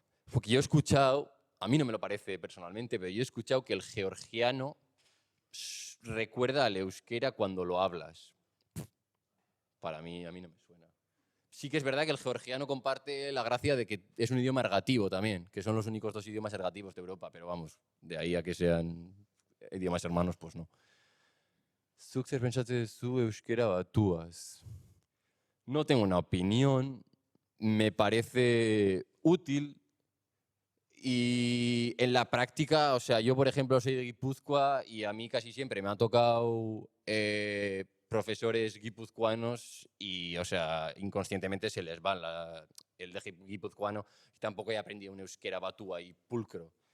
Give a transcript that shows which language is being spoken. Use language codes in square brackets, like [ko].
[es] Porque yo he escuchado, a mí no me lo parece personalmente, pero yo he escuchado que el georgiano recuerda al euskera cuando lo hablas. Para mí, a mí no me suena. Sí que es verdad que el georgiano comparte la gracia de que es un idioma ergativo también, que son los únicos 2 idiomas ergativos de Europa, pero vamos, de ahí a que sean idiomas hermanos, pues no. [eu] Zuk zer pentsatzen duzu euskera batuaz? [es] No tengo una opinión, me parece útil y en la práctica, o sea, yo por ejemplo soy de Guipúzcoa y a mí casi siempre me ha tocado profesores guipuzcoanos y, o sea, inconscientemente se les va el de guipuzcoano y tampoco he aprendido un euskera batúa y pulcro.